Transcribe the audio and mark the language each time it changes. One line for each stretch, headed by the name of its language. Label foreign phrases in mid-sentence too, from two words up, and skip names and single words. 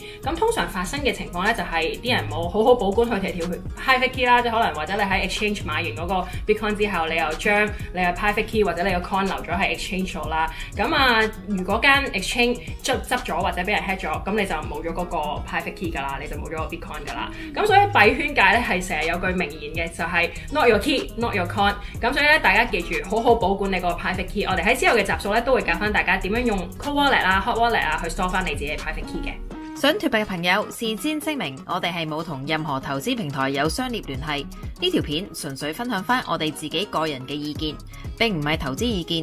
Cantonese: 咁通常發生嘅情況咧，就係啲人冇好好保管佢條
English: private key
Cantonese: 啦，即係可能或者你喺 exchange 買完嗰個 Bitcoin 之後，你又將你嘅
English: private key
Cantonese: 或者你個 coin 留咗喺 exchange 啦。咁啊，如果間 exchange 執咗或者俾人 hack 咗，咁你就冇咗嗰個
English: private key
Cantonese: 㗎啦，你就冇咗個 Bitcoin 㗎啦。咁所以幣圈界咧係成日有句名言嘅，就係
English: not your key, not your coin。
Cantonese: 咁所以咧，大家記住好好保管你個
English: private key。
Cantonese: 我哋喺之後嘅集數咧都會教翻大家點樣用
English: cold wallet
Cantonese: 啊、
English: hot wallet
Cantonese: 啊去 store 翻你自己嘅
English: private key
Cantonese: 嘅。想脫幣嘅朋友，事先聲明，我哋係冇同任何投資平台有商業聯繫。呢條片純粹分享翻我哋自己個人嘅意見，並唔係投資意見。